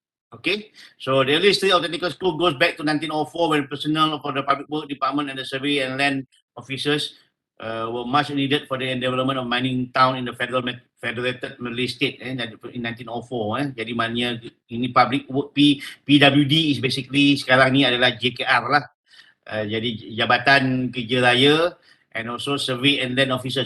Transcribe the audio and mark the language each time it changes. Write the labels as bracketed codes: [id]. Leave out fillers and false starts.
[en] Okay, so the early history of technical school goes back to 1904 when personnel for the public work department and the survey and land officers were much needed for the development of mining town in the federated Malay state in 1904. [ms] Jadi maknanya ini public work, [en] PWD is basically [ms] sekarang ni adalah JKR lah. [en] Jadi Jabatan Kerja Raya and also survey and land officers.